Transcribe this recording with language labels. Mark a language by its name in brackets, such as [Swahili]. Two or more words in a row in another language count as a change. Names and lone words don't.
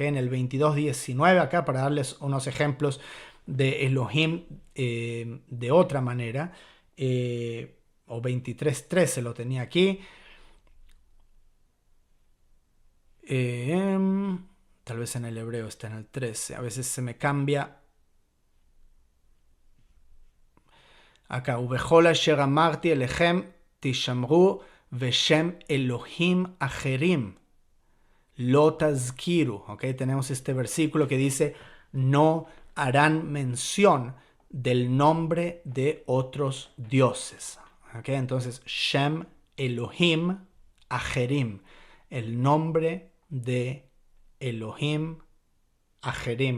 [Spanish] En el 22:19 acá, para darles unos ejemplos de Elohim de otra manera, o 23:13 lo tenía aquí. Tal vez en el hebreo está en el 13. A veces se me cambia. Acá. [Hebrew] ובכל אשר אמרתי אליכם תשמרו ושם אלהים אחרים לא תזכירו. [Spanish] ¿Okay? Tenemos este versículo que dice, no harán mención del nombre de otros dioses. ¿Okay? Entonces, [Hebrew] שם אלהים אחרים, [Spanish] el nombre de [Hebrew] אלהים אחרים.